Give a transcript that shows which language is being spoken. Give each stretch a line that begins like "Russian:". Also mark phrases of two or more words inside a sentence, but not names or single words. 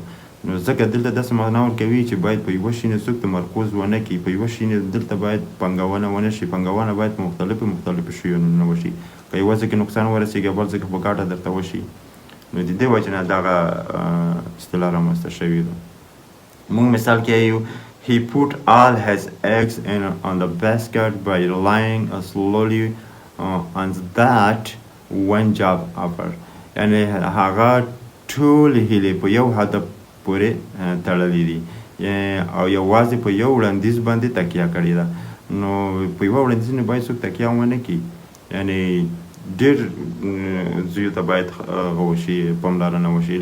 Pashto: نو ځکه دلته داسې معنا ورکوي چې باید په یوه شي نه څوک تمرکز ونه کړي، په یوه شي نه دلته باید پانګونه ونه شي، پانګونه باید په مختلفو شیانو نه وشي، که یوه ځای کې نقصان ورسېږي بل ځای کې په ګټه درته وشي. نو د دې وجې نه دغه اصطلاح رامنځته شوې ده. موږ مثال کې یو
English: he put all his eggs on the basket by relying slowly on that one job offer.
Pashto: یعنې هغه ټولې هیلې په یو هدف پورې تړلې دي او یوازې په یو وړاندیز باندې تکیه کړې ده. نو په یوه وړاندیز نه باید څوک تکیه ونه کړي، یعنې ډېر زیو ته باید هغه وشي پاملرنه وشي.